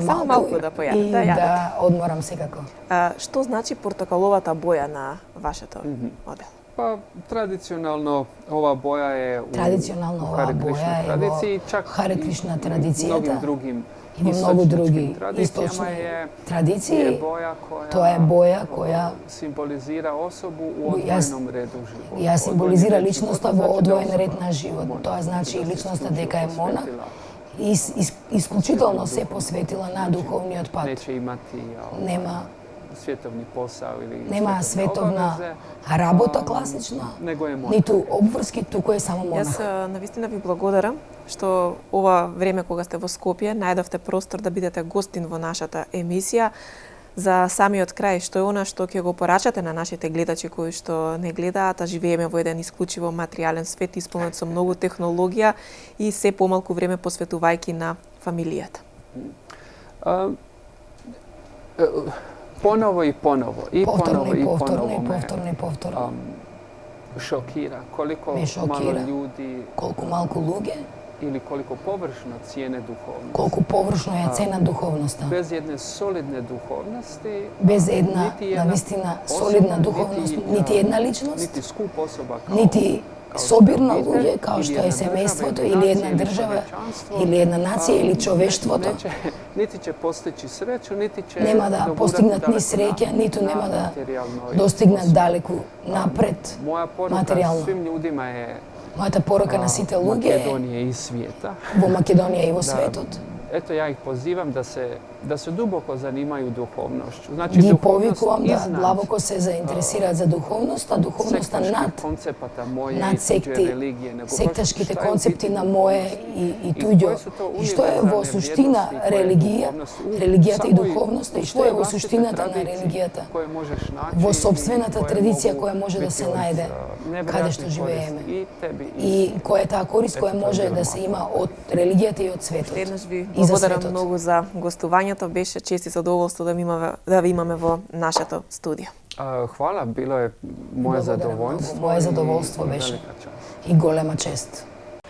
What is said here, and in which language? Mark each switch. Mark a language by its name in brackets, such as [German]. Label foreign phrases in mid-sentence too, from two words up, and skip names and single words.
[Macedonian] Само малку да појадете, и да јадете. да одморам секако. Што значи портокаловата боја на вашето одело? [Croatian] Pa tradicionalno ova boja je u [Macedonian] Традиционално оваа [Croatian] Hare Krishna [Macedonian] боја е [Croatian] tradiciji, [Macedonian] во [Croatian] čak [Macedonian] Харе [Croatian] i [Macedonian] Кришна [Croatian] mnogim [Macedonian] традицијата [Croatian] drugim [Macedonian] и во многу други [Croatian] istočničkim tradicijama [Macedonian] источни [Croatian] je [Macedonian] традиции. [Croatian] boja [Macedonian] Тоа е боја која [Croatian] simbolizira osobu u [Macedonian] Јас- [Croatian] odvojenom redu života. [Macedonian] ја символизира [Croatian] Odvojeni red [Macedonian] личноста [Croatian] života [Macedonian] во [Croatian] znači da [Macedonian] одвоен [Croatian] osoba [Macedonian] ред на живот. Тоа значи [Croatian] da se [Macedonian] личноста [Croatian] isključivo [Macedonian] дека е монах [Croatian] posvetila, [Macedonian] и исклучително се посветила на духовниот пат. [Croatian] neće imati [Macedonian] Нема [Croatian] svjetovni posao ili [Macedonian] нема световна световна работа класична, [Croatian] nego je monah. [Macedonian] ниту обврски, туку е само Јас монах. навистина ви благодарам што ова време кога сте во Скопје најдовте простор да бидете гостин во нашата емисија. За самиот крај, што е она што ќе го порачате на нашите гледачи кои што не гледаат, а живееме во еден исклучиво материјален свет исполнет со многу технологија и се помалку време посветувајќи на фамилијата? [Croatian] Ponovo i ponovo, i [Macedonian] Повторно [Croatian] ponovo [Macedonian] и [Croatian] i [Macedonian] повторно [Croatian] ponovo [Macedonian] и [Croatian] me [Macedonian] повторно и повторно. [Croatian] šokira koliko Me šokira. malo ljudi [Macedonian] Колку малку луѓе, [Croatian] ili koliko površno cijene duhovnost. [Macedonian] колку површно ја цена духовноста. [Croatian] Bez jedne solidne duhovnosti, [Macedonian] Без една [Croatian] niti jedna [Macedonian] навистина [Croatian] osoba, [Macedonian] солидна духовност, [Croatian] niti, [Macedonian] нити една личност, [Croatian] niti skup osoba kao [Macedonian] нити [Croatian] kao [Macedonian] собирно [Croatian] obitelj, [Macedonian] луѓе, као [Croatian] ili [Macedonian] што [Croatian] jedna [Macedonian] е [Croatian] država, [Macedonian] семејството, [Croatian] ili [Macedonian] или [Croatian] nacija, [Macedonian] една [Croatian] ili [Macedonian] држава, [Croatian] čovječanstvo, [Macedonian] или една нација, или човештвото, [Croatian] niti će postići sreću, niti će [Macedonian] нема да [Croatian] dogurati [Macedonian] постигнат ни [Croatian] daleko [Macedonian] среќа, ниту [Croatian] na [Macedonian] нема да [Croatian] materijalnoj [Macedonian] достигнат [Croatian] osnovi. [Macedonian] далеку напред [Croatian] Moja poruka [Macedonian] материјално. [Croatian] svim ljudima je [Macedonian] Мојата порока на сите луѓе е [Croatian] Makedonije i svijeta. [Macedonian] во Македонија и во светот. [Croatian] Eto, ja ih pozivam da se da se duboko zanimaju duhovnošću. Znači, [Macedonian] Ги [Croatian] duhovnost [Macedonian] повикувам да [Croatian] iznad [Macedonian] длабоко се заинтересираат за духовноста, духовноста [Croatian] sektaških [Macedonian] над [Croatian] koncepata moje [Macedonian] над [Croatian] i tuđe [Macedonian] секти, [Croatian] religije, nego baš [Macedonian] секташките [Croatian] šta je u [Macedonian] концепти [Croatian] biti [Macedonian] на моје и туѓо. [Croatian] koje su to [Macedonian] И што е во [Croatian] univerzalne [Macedonian] суштина [Croatian] vrijednosti koje [Macedonian] религија, [Croatian] duhovnost u [Macedonian] религијата и [Croatian] samoj- [Macedonian] духовноста, [Croatian] u [Macedonian] и што е [Croatian] svojoj [Macedonian] во [Croatian] vlastitoj [Macedonian] суштината на [Croatian] tradiciji [Macedonian] религијата, [Croatian] koje možeš naći [Macedonian] во [Croatian] i [Macedonian] собствената [Croatian] koje [Macedonian] традиција [Croatian] mogu [Macedonian] која може да [Croatian] biti [Macedonian] се [Croatian] od, [Macedonian] најде [Croatian] nevjerojatne [Macedonian] каде што [Croatian] koristi [Macedonian] живееме. [Croatian] i tebi [Macedonian] И која е таа корист која Ето, може тоа да било се има од религијата и од светот. Еднаш ви И за благодарам светот. многу за гостувањето. Беше чест и задоволство да ви имаме во нашето студио. [Croatian] Hvala, bilo je moje [Macedonian] Благодарам [Croatian] zadovoljstvo. [Macedonian] многу. Моje задоволство [Croatian] i [Macedonian] беше [Croatian] velika čast. [Macedonian] и голема чест.